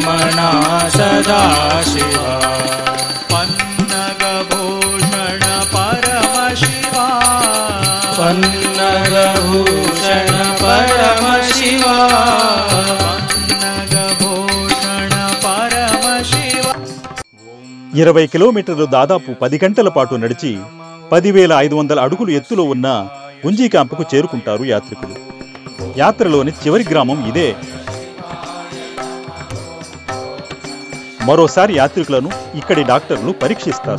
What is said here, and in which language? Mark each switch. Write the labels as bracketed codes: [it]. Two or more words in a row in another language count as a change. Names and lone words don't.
[sa] रक्षणा सदा शिवा पन्नगभूषण परमशिवा पन्नगभूषण परमशिवा पन्नगभूषण परमशिवा [te] 20 కిలోమీటర్లు దాదాపు 10 గంటల పాటు నడిచి 10,500 అడుగులు ఎత్తులో ఉన్న గుంజీ క్యాంపుకు చేరుకుంటారు యాత్రికులు. యాత్రలోని చివరి గ్రామం ఇదే. మరోసారి యాత్రికులను ఇక్కడి డాక్టర్లు పరీక్షిస్తారు.